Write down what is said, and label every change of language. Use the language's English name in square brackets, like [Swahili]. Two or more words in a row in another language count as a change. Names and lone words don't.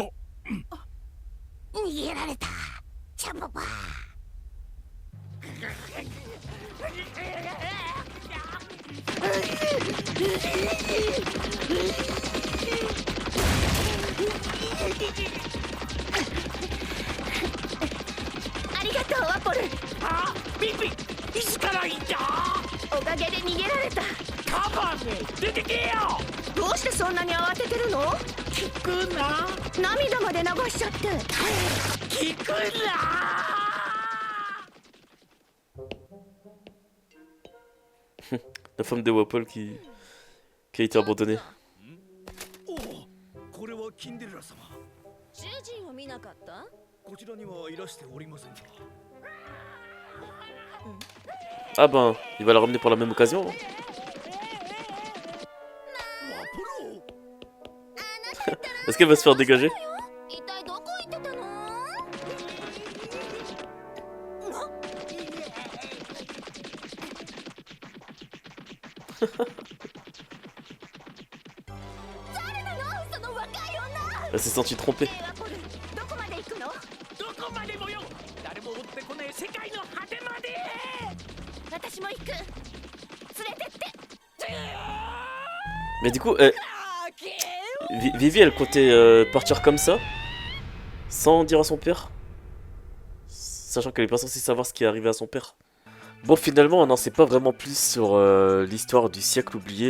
[Japanese] 逃げられたチャボバありがとうワポル。あ、ビビ、いつからいた？おかげで逃げられた。カバーね、出てけよ。どうしてそんなに慌ててるの？聞くな。涙まで流しちゃって。聞くな。 [French] La femme de Wapol qui a été abandonnée. [Japanese] おお、これはキンデレラ様。主人を見なかった？こちらにはいらしておりませんが。 [French] Ah ben, il va la ramener pour la même occasion. Est-ce qu'elle va se faire dégager? [Japanese] 一体どこ行ってたの？誰なの？その若い女。 [French] Elle s'est sentie trompée. [Japanese] どこまで行くの？どこまでもよ。誰も追ってこねえ世界の果てまで。私も行く。連れてって。 [French] Mais du coup, Vivi elle comptait partir comme ça, sans dire à son père, sachant qu'elle est pas censée savoir ce qui est arrivé à son père. Bon, finalement, on n'en sait pas vraiment plus sur l'histoire du siècle oublié.